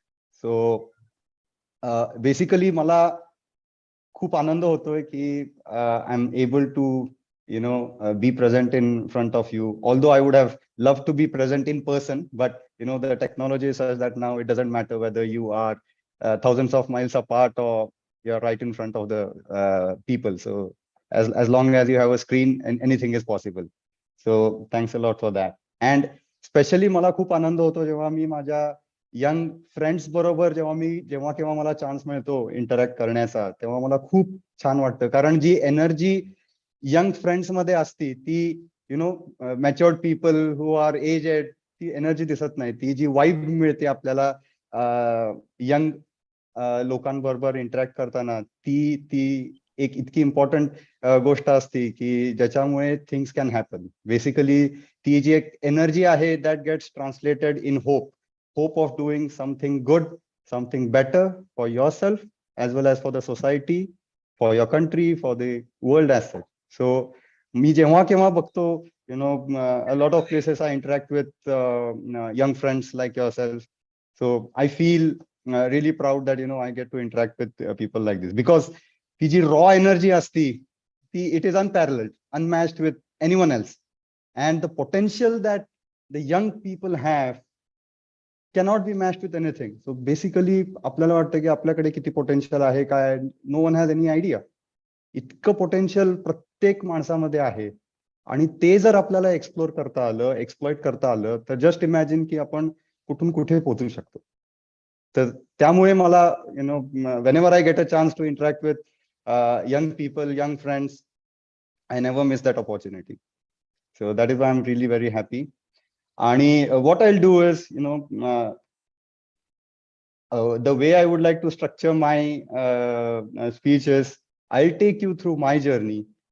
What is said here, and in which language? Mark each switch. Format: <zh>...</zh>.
<en>So basically, मला खूप आनंद होतोय की I'm able to be present in front of you. Although I would have loved to be present in person, but the technology is such that now it doesn't matter whether you are thousands of miles apart or you're right in front of the people. So as long as you have a screen, and anything is possible. So thanks a lot for that.</en> <mr>And especially मला खूप आनंद होतो जेव्हा मी माझ्या young friends बरोबर जेव्हा केव्हा मला chance मिळतो इंटरॅक्ट करण्याचा, तेव्हा मला खूप छान वाटतं. कारण जी एनर्जी यंग फ्रेंड्स मध्ये असती ती मॅच्युअर्ड पीपल हु आर एजेड, ती एनर्जी दिसत नाही. ती जी वाईब मिळते आपल्याला यंग लोकांबरोबर इंटरॅक्ट करताना, ती एक इतकी इम्पॉर्टंट गोष्ट असते की ज्याच्यामुळे थिंग्स कॅन हॅपन.</mr> <en>Basically ती जी एक एनर्जी आहे that gets translated in hope of doing something good, something better for yourself as well as for the society, for your country, for the world as such. So me jehwa keva bagto, a lot of places I interact with young friends like yourself. So I feel really proud that I get to interact with people like this, because ती जी raw energy asti, it is unparalleled. unmatched with anyone else. And the potential that the young people have cannot be matched with anything.</en> <mr>So basically, आपल्याला वाटतं की आपल्याकडे किती potential आहे काय, no one has any idea. इतकं potential प्रत्येक माणसामध्ये आहे. आणि ते जर आपल्याला एक्सप्लोर करता आलं, एक्सप्लॉइट करता आलं, तर जस्ट इमॅजिन की आपण कुठून कुठे पोहोचू शकतो.</mr> <en>तर त्यामुळे मला whenever I get a chance to interact with young people, young friends, I never miss that opportunity. So that is why I'm really very happy. And what I'll do is, the way I would like to structure my speech is, I'll take you through my journey.</en>